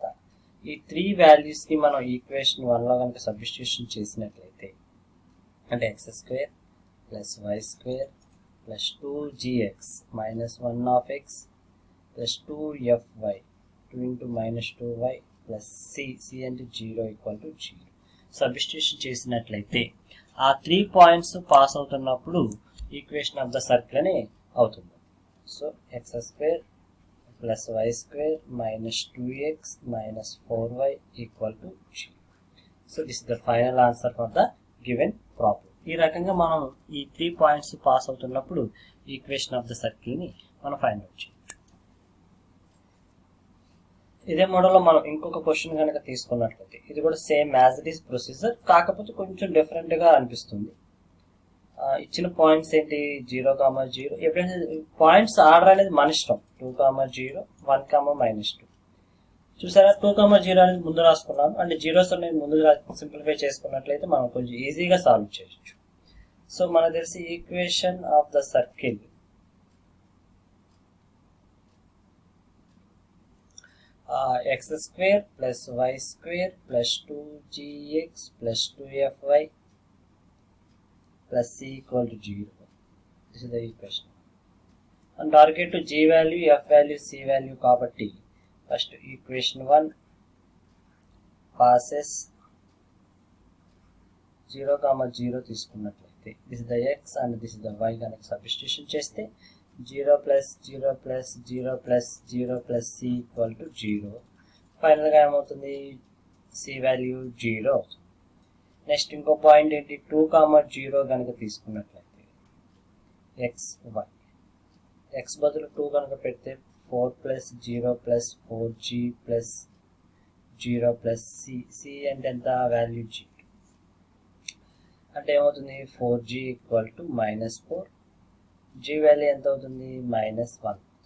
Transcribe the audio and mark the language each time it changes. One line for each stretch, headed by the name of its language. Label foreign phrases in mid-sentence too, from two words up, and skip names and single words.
Telugu: ఈ 3 వాల్యూస్ని మనం ఈక్వేషన్ 1లో కనుక సబ్స్టిట్యూషన్ చేసినట్లయితే అంటే x² ప్లస్ y² ప్లస్ 2gx మైనస్ 1 ప్లస్ 2fy 2 × -2y ప్లస్ c అంటే 0
English: equal to
Telugu: 0 సబ్స్టిట్యూషన్ చేసినట్లయితే ఆ 3
English: points pass
Telugu: అవుతున్నప్పుడు
English: equation of the circle
Telugu: అని అవుతుంది.
English: సో x² plus y² minus 2x minus 4y equal to 0. So this is the final answer for the given problem.
Telugu: ఈ రకంగా మనం ఈ 3
English: points pass
Telugu: అవుతున్నప్పుడు
English: equation of the circle
Telugu: ని మనం
English: find out
Telugu: చేయొచ్చు. ఇదే మోడల్లో మనం ఇంకొక క్వశ్చన్ కనుక తీసుకున్నట్లయితే ఇది కూడా
English: same as it is procedure,
Telugu: కాకపోతే కొంచెం డిఫరెంట్ గా అనిపిస్తుంది. ఇచ్చిన పాయింట్స్ ఏంటి? 0, 0. ఎప్పుడైనా పాయింట్స్ ఆర్డర్ అనేది మన ఇష్టం. 2, 0, 1, -2. చూసారా 2, 0 అనేది ముందు రాసుకున్నాం అంటే జీరోస్ అనేది ముందు సింప్లిఫై చేసుకున్నట్లయితే మనం కొంచెం ఈజీగా సాల్వ్ చేయొచ్చు.
English: సో
Telugu: మనకు తెలిసి
English: equation of the circle x² plus y² plus 2gx plus 2fy plus c equal to 0. This is the equation. And target to g value, f value, c value కాబట్టి first equation 1 passes 0, తీసుకున్నట్లయితే this is the x and this is the y
Telugu: కనుక సబ్స్టిట్యూషన్ చేస్తే
English: 0 + 0 + 0 + 0 + c = 0.
Telugu: ఫైనల్గా ఏమవుతుంది,
English: c value
Telugu: 0 అవుతుంది. నెక్స్ట్ ఇంకో పాయింట్ ఏంటి, 2, 0 కనుక తీసుకున్నట్లయితే
English: x y,
Telugu: ఎక్స్ బదులు 2 కనుక పెడితే 4 + 0 + 4g + 0 + c, c అంటే ఎంత వాల్యూ g, అంటే ఏమవుతుంది 4g = -4, g వాల్యూ ఎంత అవుతుంది -1.